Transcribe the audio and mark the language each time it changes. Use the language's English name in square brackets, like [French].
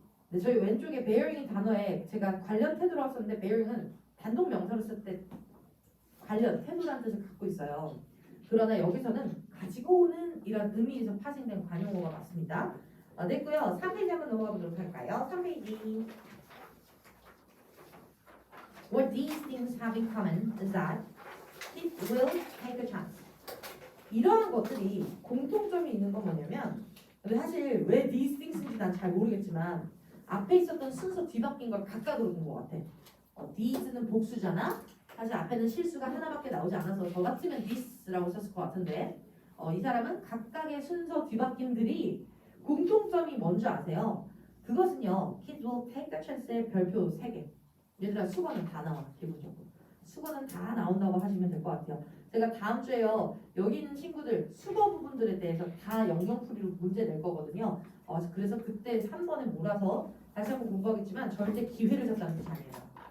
[Korean] 네, 저희 왼쪽에 bearing이 단어에 제가 관련 태도라고 썼는데 bearing은 단독 명사로 쓸 때 관련 태도라는 뜻을 갖고 있어요. 그러나 여기서는 가지고 오는 이런 의미에서 파생된 관용어가 맞습니다. 됐고요. 3페이지 한번 넘어가 보도록 할까요? 3페이지. [English] What these things have in common is that it will take a chance. [Korean] 이러한 것들이 공통점이 있는 건 뭐냐면 근데 사실 왜 [English] these things [Korean] 인지 난 잘 모르겠지만 앞에 있었던 순서 뒤바뀐 걸 각각으로 본 것 같아. these는 복수잖아. 사실 앞에는 실수가 하나밖에 나오지 않아서 저 같으면 this라고 썼을 것 같은데 이 사람은 각각의 순서 뒤바뀜들이 공통점이 뭔지 아세요? 그것은요. [English] Kids will take a chance [Korean] 의 별표 3개. 얘들아 수거는 다 나와 기본적으로. 수거는 다 나온다고 하시면 될 것 같아요. 제가 다음 주에요. 여기 있는 친구들 수거 부분들에 대해서 다 영영풀이로 문제 낼 거거든요. 그래서 그때 3번에 몰아서 다시 한번 공부하겠지만 절대 기회를 잡자는 뜻이 아니에요.